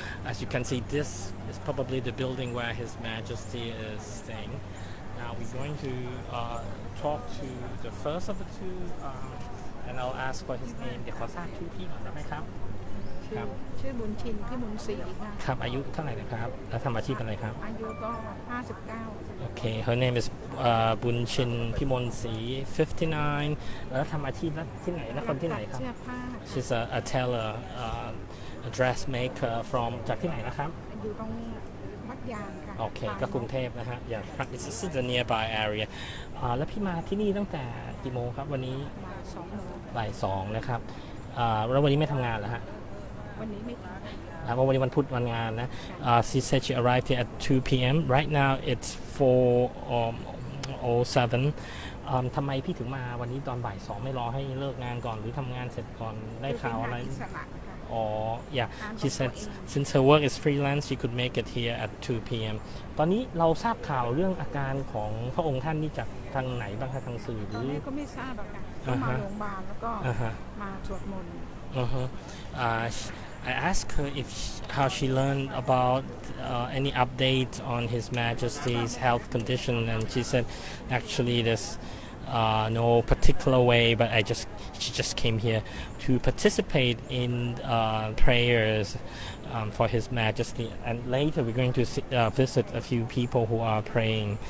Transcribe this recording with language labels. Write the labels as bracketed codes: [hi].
[en] As you can see, this is probably the building where His Majesty is staying. Now we're going to talk to the first of the two, and I'll ask for his name. [th] เดี๋ยวขอทราบชื่อพี่ก่อนได้ไหมครับ ชื่อบุญชินพิมลศรีค่ะ ครับอายุเท่าไหร่นะครับแล้วทำอาชีพอะไรครับ อายุก็59 [en] Okay, her name is Bunchin Pimonsi, 59. [th] แล้วทำอาชีพที่ไหนแล้วคนที่ไหนครับ เสื้อผ้า [en] She's a tailor, a dressmaker from [th] จากที่ไหนนะครับ อยู่ตรงวัดยางค่ะ โอเคก็กรุงเทพนะฮะอย่าง [en] This is the nearby area. [th] แล้วพี่มาที่นี่ตั้งแต่กี่โมงครับวันนี้บ่าย2นะครับแล้ววันนี้ไม่ทำงานเหรอฮะ วันนี้ไม่ท ำวันนี้วันพุธวันงานนะ [en] She said she arrived here at 2 p.m. Right now it's 4:07. [th] ทำไมพี่ถึงมาวันนี้ตอนบ่าย2ไม่รอให้เลิกงานก่อนหรือทำงานเสร็จก่อนได้ข่าวอะไรอ๋อ [en] yeah she said since her work is freelance she could make it here at 2 p.m. [th] ตอนนี้เราทราบข่าวเรื่องอาการของพระองค์ท่านนี่จากทางไหนบ้างคะทางสื่อหรือ ก็ไม่ทราบหรอกค่ะก็มาโรงพยาบาลแล้วก็มาสวดมนต์ [en] I asked her how she learned about any updates on His Majesty's health condition, and she said actually there's no particular way, but she just came here to participate in prayers for His Majesty, and later we're going to visit a few people who are praying.